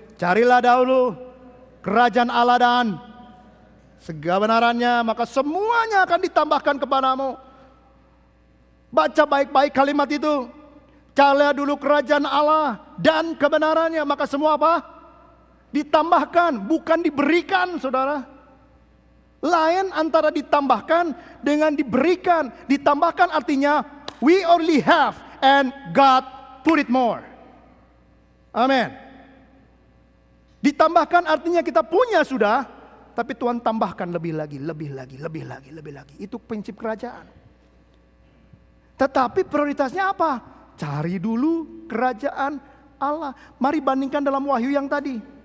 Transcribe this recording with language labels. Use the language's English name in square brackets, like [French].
[Indonesian] Carilah dahulu kerajaan Allah dan segala kebenarannya, maka semuanya akan ditambahkan kepadamu. Baca baik-baik kalimat itu. Carilah dulu kerajaan Allah dan kebenarannya, maka semua apa? Ditambahkan, bukan diberikan, saudara. Lain antara ditambahkan dengan diberikan. Ditambahkan artinya [English] we only have and God put it more. [Indonesian] Amin. Ditambahkan artinya kita punya sudah, tapi Tuhan tambahkan lebih lagi, lebih lagi, lebih lagi, lebih lagi. Itu prinsip kerajaan. Tetapi prioritasnya apa? Cari dulu kerajaan Allah. Mari bandingkan dalam Wahyu yang tadi.